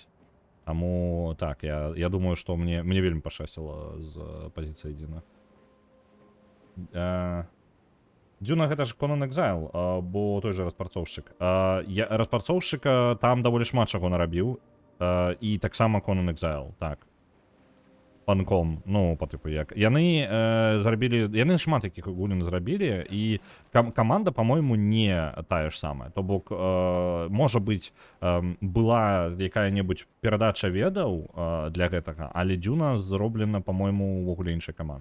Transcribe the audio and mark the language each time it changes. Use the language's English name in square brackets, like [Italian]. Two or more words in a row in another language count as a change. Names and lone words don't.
[Belarusian] Таму, так, я думаю, што мне вельмі пашчасціла з пазіцыі Дзіна. Дзюна гэта ж Conan Exile, бо той же распрацоўшчык. Распрацоўшчыка там даволі шмат чаго нарабіў, і таксама Conan Exile, так. [Russian] Панком, ну, по типу як. [Belarusian] Яны шмат якіх гулін зрабілі, і каманда, по-моему, не тая ж самая. То бок, можа быць, была якая-небудзь перадача ведаў для гэтага, але Дзюна зроблена, по-моему, увогуле іншай камандай.